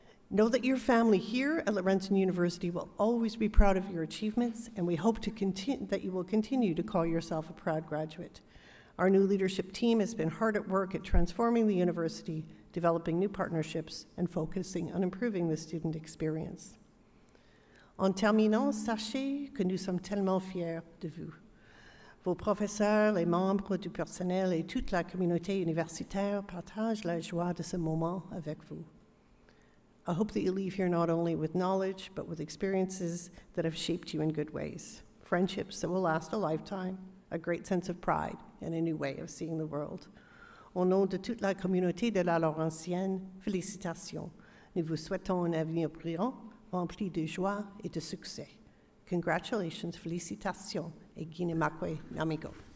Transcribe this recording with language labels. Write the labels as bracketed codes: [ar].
[en] Know that your family here at Laurentian University will always be proud of your achievements, and we hope that you will continue to call yourself a proud graduate. Our new leadership team has been hard at work at transforming the university, developing new partnerships, and focusing on improving the student experience. [fr] En terminant, sachez que nous sommes tellement fiers de vous. Vos professeurs, les membres du personnel et toute la communauté universitaire partagent la joie de ce moment avec vous. [en] I hope that you leave here not only with knowledge, but with experiences that have shaped you in good ways, friendships that will last a lifetime, a great sense of pride, and a new way of seeing the world. [fr] Au nom de toute la communauté de la Laurentienne, félicitations. Nous vous souhaitons un avenir brillant, rempli de joie et de succès. Congratulations, félicitations, et Guinemakwe Namigo.